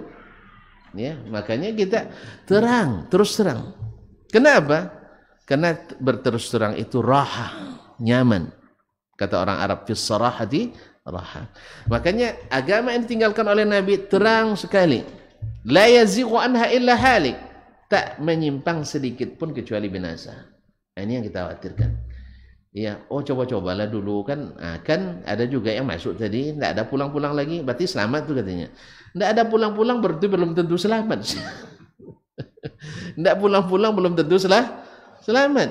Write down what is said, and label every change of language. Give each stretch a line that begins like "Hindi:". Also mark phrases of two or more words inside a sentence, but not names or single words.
Indonesian: Ya, makanya kita terus terang. Kenapa? Karena berterus terang itu raha, nyaman. Kata orang Arab,
Arabic: في الصراحة راحة.
Indonesian: Makanya agama yang ditinggalkan oleh Nabi terang sekali.
Arabic: لا يزيغ عنها إلا هالك.
Indonesian: Tak menyimpang sedikit pun kecuali binasa. Nah, ini yang kita khawatirkan. Ya, coba-cobalah dulu kan. Kan ada juga yang masuk tadi, tidak ada pulang-pulang lagi, berarti selamat tuh katanya. Tidak ada pulang-pulang berarti belum tentu selamat. Tidak pulang-pulang belum tentu selamat.